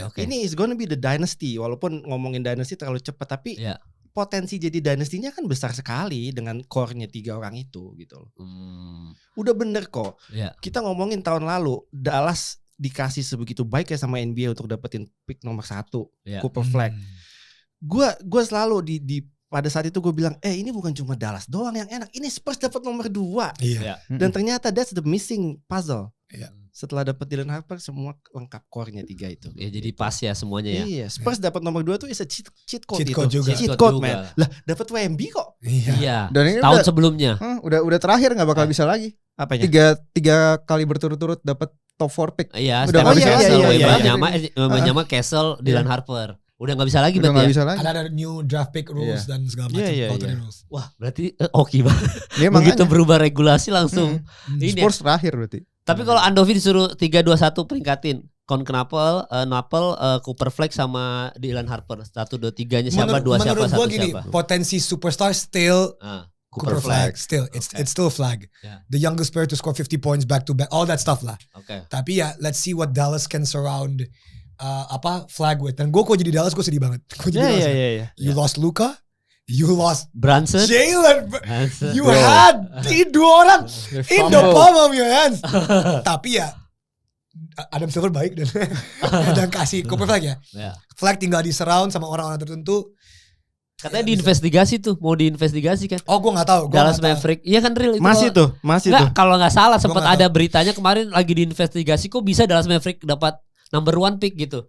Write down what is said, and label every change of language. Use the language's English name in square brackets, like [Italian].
[Indonesian] Ini [English] is gonna be the dynasty. [Indonesian] Walaupun ngomongin dynasty terlalu cepat tapi potensi jadi dynastinya kan besar sekali dengan core-nya 3 orang itu gitu loh. Udah bener kok. Kita ngomongin tahun lalu Dallas dikasih sebegitu baik ya sama NBA untuk dapetin pick nomor 1 Cooper Flag. Gue selalu di pada saat itu gue bilang ini bukan cuma Dallas doang yang enak, ini Spurs dapat nomor 2. Dan ternyata [English] that's the missing puzzle. [Indonesian] Setelah dapat Dylan Harper semua lengkap core-nya 3 itu. Ya jadi pas ya semuanya ya. Iya, Spurs dapat nomor 2 tuh [English] is a cheat code Cheat [Indonesian] code juga. [English] Cheat code man. [Indonesian] Lah dapat Wemby kok. Iya. Dan ini tahun sebelumnya. Udah terakhir nggak bakal bisa lagi. Apanya? 3 kali berturut-turut dapat top 4 pick. Iya, udah Stephen Castle, Wembanyama, Castle, Dylan Harper. Udah nggak bisa lagi berarti ya? Bisa lagi. Ada [English] new draft pick rules [Indonesian] dan segala macam rules. Wah, berarti oke banget. Begitu berubah regulasi langsung. Ini Spurs terakhir berarti. Tapi kalau Andovi disuruh 3-2-1 peringkatin Knapel, Cooper Flag sama Dylan Harper 1-2-3-nya siapa, 2 siapa, 1 gini, siapa. Potensi superstar still Cooper Flag. [English] Still it's still Flag. The youngest player to score 50 points back to back, all that stuff lah. [Indonesian] Tapi ya [English] let's see what Dallas can surround flag with. [Indonesian] Dan gue kok jadi Dallas gue sedih banget. Iya. [English] You lost Luka, you lost Brunson. Jalen. You had [Indonesian] dua orang [English] in the palm of your hands. [Indonesian] Tapi ya Adam Silver baik dan kasih Cooper Flag ya. Flag tinggal di surround sama orang-orang tertentu. Katanya diinvestigasi tuh, mau diinvestigasi kan? Oh, gue nggak tahu. Dallas Maverick, iya kan real itu. Masih tuh. Kalau nggak salah sempat ada beritanya kemarin lagi diinvestigasi kok bisa Dallas Maverick dapat [English] number 1 pick [Indonesian] gitu.